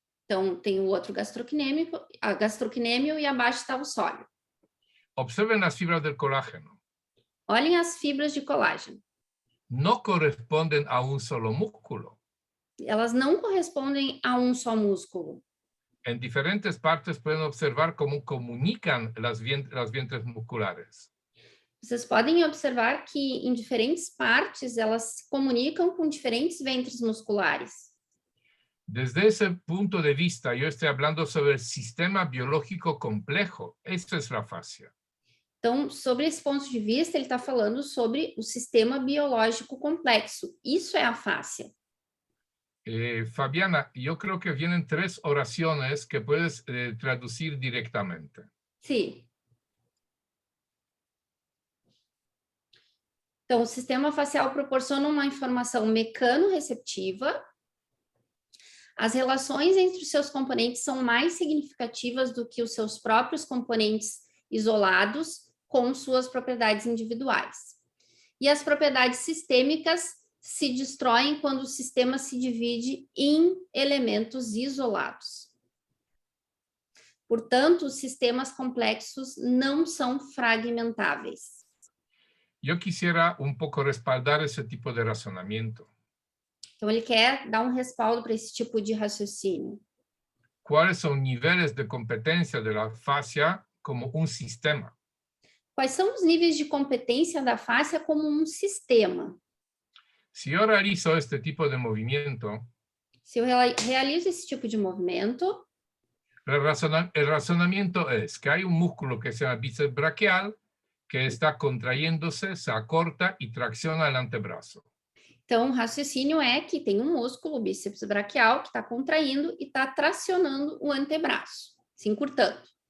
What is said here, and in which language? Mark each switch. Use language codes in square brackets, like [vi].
[pt] Então, tem o outro gastrocnêmio e abaixo está o sóleo. [es] Observen las fibras del colágeno. [pt] Olhem as fibras de colágeno. [es] No corresponden a un solo músculo. [pt] Elas não correspondem a um só músculo. [es] En diferentes partes pueden observar cómo comunican las vientres musculares. [pt] Vocês podem observar que em diferentes partes elas se comunicam com diferentes ventres musculares. [es] Desde ese punto de vista, yo estoy hablando sobre el sistema biológico complejo. Esto es la fascia. [pt] Então, sobre esse ponto de vista, ele está falando sobre o sistema biológico complexo. Isso é a fáscia. [es] Fabiana, yo creo que vienen 3 oraciones que puedes traducir directamente. [pt] Sim. Então, o sistema facial proporciona uma informação mecano-receptiva. As relações entre os seus componentes são mais significativas do que os seus próprios componentes isolados com suas propriedades individuais. E as propriedades sistêmicas se destroem quando o sistema se divide em elementos isolados. Portanto, os sistemas complexos não são fragmentáveis. [es] Yo quisiera un poco respaldar ese tipo de razonamiento. [pt] Então, ele quer dar um respaldo para esse tipo de raciocínio. [es] ¿Cuáles son niveles de competencia de la fascia como un sistema? [pt] Quais são os níveis de competência da fáscia como um sistema? [es] Si yo realizo este tipo de movimiento, [pt] Se eu realizo esse tipo de movimento, [es] el razonamiento es que hay un músculo que se llama bíceps braquial que está contrayéndose, se acorta y tracciona el antebrazo. [pt] então o raciocínio é que tem um músculo, o bíceps braquial, que está contraindo e está tracionando o antebraço, se encurtando.